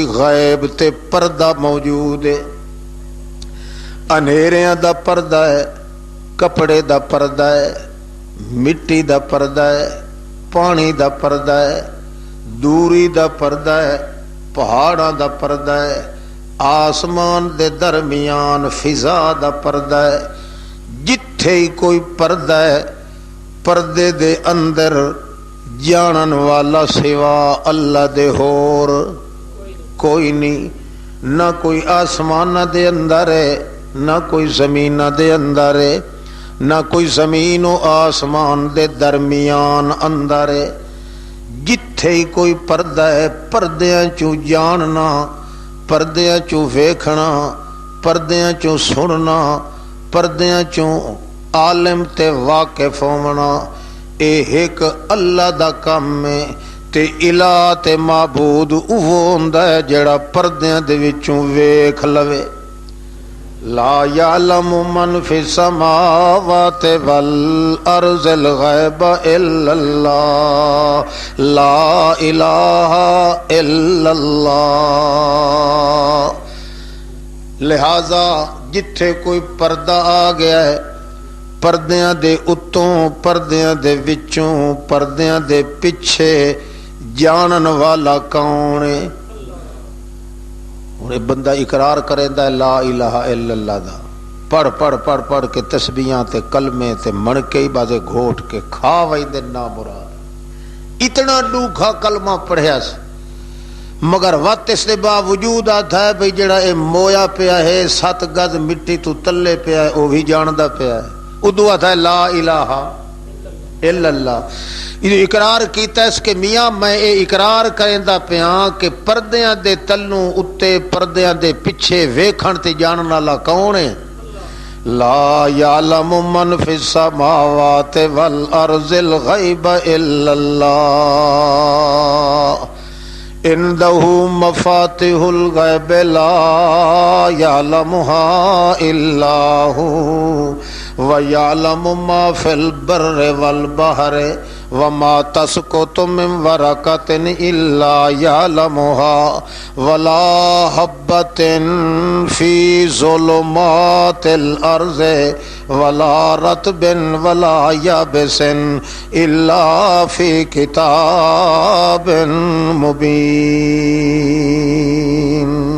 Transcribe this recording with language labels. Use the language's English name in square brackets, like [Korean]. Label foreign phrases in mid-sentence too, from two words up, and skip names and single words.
[Punjabi] غیب تے پردہ موجود ہے، انہیریاں دا پردہ ہے، کپڑے دا پردہ ہے، مٹی دا پردہ ہے، پانی دا پردہ ہے، دوری دا پردہ ہے، پہاڑاں دا پردہ ہے، آسمان دے درمیان فضا دا پردہ ہے۔ جتھے ہی کوئی پردہ ہے، پردے دے اندر جانن والا سوا اللہ دے ہور کوئی نہیں، نہ کوئی آسمان دے اندر ہے، نہ کوئی زمین دے اندر ہے، نہ کوئی زمین و آسمان دے درمیان اندر ہے۔ جتھے ہی کوئی پردہ ہے، پردیاں چوں جاننا، پردیاں چوں ویکھنا، پردیاں چوں سننا، پردیاں چوں عالم تے واقف ہونا، اے ایک اللہ دا کام ہے۔ تے الہ تے معبود اوہ ہوندا ہے جڑا پردیاں دے وچوں ویکھ لوے۔ [Arabic] لا یعلم من فی السماوات والارض الغیب الا اللہ، لا الہ الا اللہ۔ [Punjabi] لہذا جتھے کوئی پردہ آ گیا ہے، پردیاں دے اتوں، پردیاں دے وچوں، پردیاں دے پیچھے جانن والا کون ہے؟ ہن بندہ اقرار کریندا ہے [Arabic] لا الہ الا اللہ [Punjabi] دا، پڑھ پڑھ پڑھ پڑھ کے تسبیحاں تے کلمے تے منکے ہی بازے گھوٹ کے کھا ویندے نا مراد، اتنا ڈوکھا کلمہ پڑھیا سی، مگر وقت اس دے باوجود آتا ہے بھئی جڑا اے مویا پیا ہے 7 گز مٹی تو تلے پیا ہے وہ بھی جاندا پیا ہے، ادو آتا ہے [Arabic] لا الہ الا اللہ. [Punjabi] یہ اقرار کیتا اس کہ میاں میں اے اقرار کریندا پیاں کہ پردیاں دے تلوں اتے پردیاں دے پیچھے ویکھن تے جانن والا کون ہے؟ [Arabic] لا یعلم من فی السماوات والارض الغیب الا اللہ عنده مفاتح الغیب لا یعلمها الا هو وَيَعْلَمُ مَا فِي الْبَرِّ وَالْبَحْرِ وَمَا تَسْقُطُ مِنْ وَرَقَةٍ إِلَّا يَعْلَمُهَا وَلَا حَبَّةٍ فِي ظُلُمَاتِ الْأَرْضِ وَلَا رَطْبٍ وَلَا يَابِسٍ إِلَّا فِي كِتَابٍ مُبِينٍ.